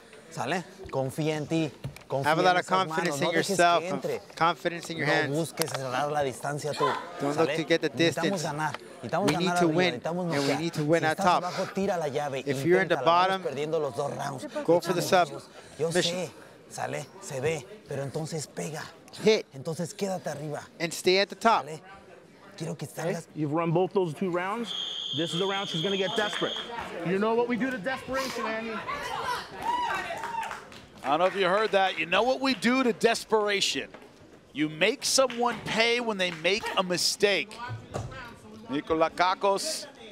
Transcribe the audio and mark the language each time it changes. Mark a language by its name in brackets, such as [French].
[Spanish] ¿Sale? Confía en ti. [English] Have a lot of confidence in yourself, confidence in your hands. Don't look to get the distance. We need to win, and we need to win at top. If you're in the bottom, go for the submission. [Spanish] Sale, se ve, pero entonces pega. [English] Hit. [Spanish] Entonces quédate arriba. [English] And stay at the top. [Spanish] Quiero que salgas. [English] You've run both those 2 rounds. This is the round she's gonna get desperate. You know what we do to desperation, Andy? I don't know if you heard that. You know what we do to desperation. You make someone pay when they make a mistake. Nico Lakakos